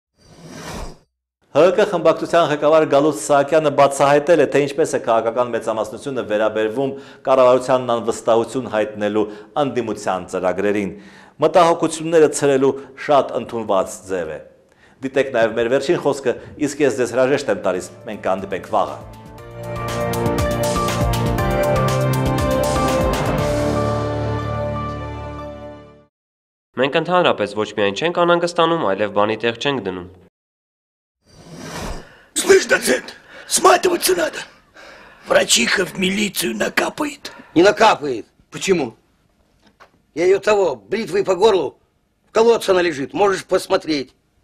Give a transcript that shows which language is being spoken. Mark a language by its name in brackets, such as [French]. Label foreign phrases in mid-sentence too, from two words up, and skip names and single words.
[Armenian] ՀԿ խմբակցության ղեկավար Գալուստ Սահակյանը բացահայտել է, թե ինչպես է քաղաքական մեծամասնությունը վերաբերվում կառավարությանն անվստահություն հայտնելու անդիմության ծրագրերին։ Մտահոգությունները ցրելու շատ ընդունված ձև է։ Դիտեք նաև մեր վերջին խոսքը, իսկ ես ձեզ հրաժեշտ եմ տալիս, մենք կհանդիպենք վաղը։ Մենք ընդհանրապես ոչ միայն չենք անհանգստանում, այլև բանի տեղ չենք дնում։ [Russian] Слышь, доцент, сматываться надо. Врачиха в милицию накапает. Не накапает. Почему? Я ее того, бритвой по горлу, в колодце она лежит, можешь посмотреть.